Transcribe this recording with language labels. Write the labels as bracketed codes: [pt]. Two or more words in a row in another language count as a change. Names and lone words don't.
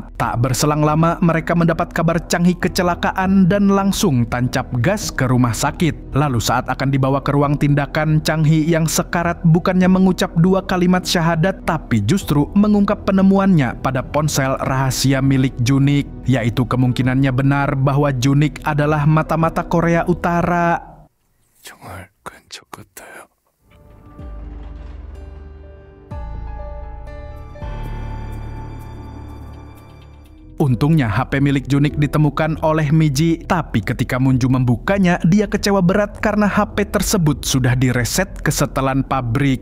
[id] Tak berselang lama, mereka mendapat kabar Chang Hee kecelakaan dan langsung tancap gas ke rumah sakit. Lalu saat akan dibawa ke ruang tindakan, Chang Hee yang sekarat bukannya mengucap 2 kalimat syahadat, tapi justru mengungkap penemuannya pada ponsel rahasia milik Junik. Yaitu kemungkinannya benar bahwa Junik adalah mata-mata Korea Utara. [ko] 정말 근처 같아요. [id] Untungnya HP milik Junik ditemukan oleh Miji, tapi ketika Munju membukanya, dia kecewa berat karena HP tersebut sudah direset ke setelan pabrik.